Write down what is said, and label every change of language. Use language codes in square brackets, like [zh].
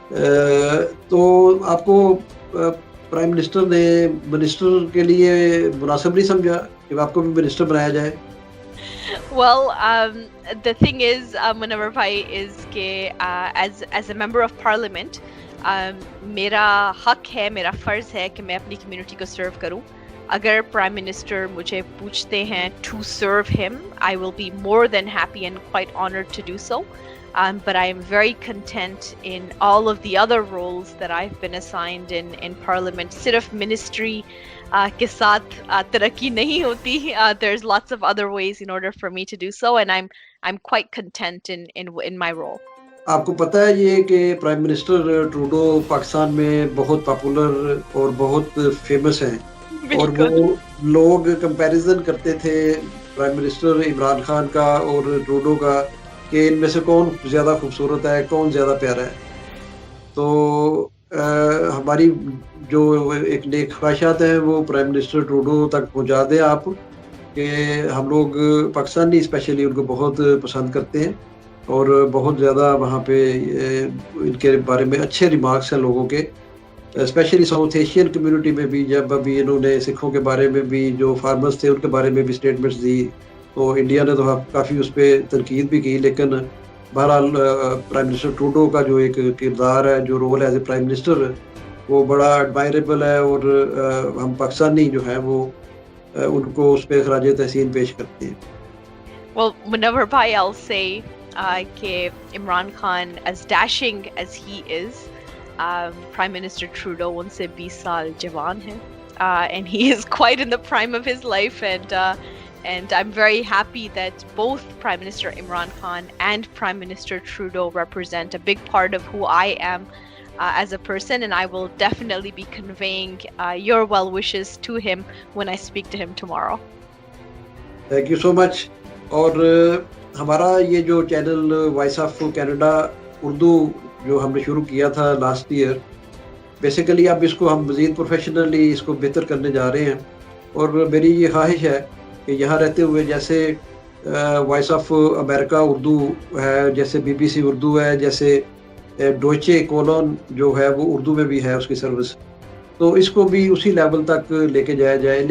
[hi] तो आपको prime minister ने मिनिस्टर के लिए मुनासिब नहीं समझा कि आपको भी मिनिस्टर बनाया जाए? [en] Well, the thing is, [hi] Munawar bhai, is कि [en] as a member of parliament, [hi] मेरा हक है, मेरा फ़र्ज़ है कि मैं अपनी कम्युनिटी को सर्व करूं. अगर प्राइम मिनिस्टर मुझे पूछते हैं [en] to serve him, I will be more than happy and quite honored to do so. But I am very content in all of the other roles that I've been assigned in Parliament. [hi] सिर्फ ministry के साथ तरक्की नहीं होती. [en] There's lots of other ways in order for me to do so, and I'm quite content in my role. [hi] आपको पता है ये कि प्राइम मिनिस्टर ट्रूडो पाकिस्तान में बहुत पॉपुलर और बहुत फेमस हैं, और वो लोग कंपैरिजन करते थे प्राइम मिनिस्टर इमरान खान का और ट्रूडो का कि इनमें से कौन ज़्यादा खूबसूरत है, कौन ज़्यादा प्यारा है. तो हमारी जो एक नेक ख्वाहिशात हैं वो प्राइम मिनिस्टर ट्रूडो तक पहुंचा दें आप, कि हम लोग पाकिस्तानी स्पेशली उनको बहुत पसंद करते हैं और बहुत ज़्यादा वहाँ पे इनके बारे में अच्छे रिमार्क्स हैं लोगों के, स्पेशली साउथ एशियन कम्युनिटी में भी. जब अभी इन्होंने सिखों के बारे में भी, जो फार्मर्स थे उनके बारे में भी स्टेटमेंट्स दी, तो इंडिया ने तो काफ़ी उस पर तनकीद भी की. लेकिन बहरहाल प्राइम मिनिस्टर ट्रूडो का जो एक किरदार है, जो रोल है एज ए प्राइम मिनिस्टर, वो बड़ा एडमायरेबल है, और हम पाकिस्तानी जो हैं वो उनको उस पर खराज तहसीन पेश करते हैं. [en] Well, Munawar bhai, I'll say कि Imran Khan, as dashing as he is, Prime Minister Trudeau [hi] उनसे 20 साल जवान है, [en] and he is quite in the prime of his life, and I'm very happy that both Prime Minister Imran Khan and Prime Minister Trudeau represent a big part of who I am as a person, and I will definitely be conveying your well wishes to him when I speak to him tomorrow. Thank you so much. [hi] और हमारा ये जो channel voice of Canada Urdu जो हमने शुरू किया था last year, basically अब इसको हम मज़ीद प्रोफेशनली इसको बेहतर करने जा रहे हैं. और मेरी ये ख्वाहिश है कि यहाँ रहते हुए, जैसे वॉइस ऑफ अमेरिका उर्दू है, जैसे BBC उर्दू है, जैसे डोइचे कोलोन जो है वो उर्दू में भी है उसकी सर्विस, तो इसको भी उसी लेवल तक लेके जाया जाए.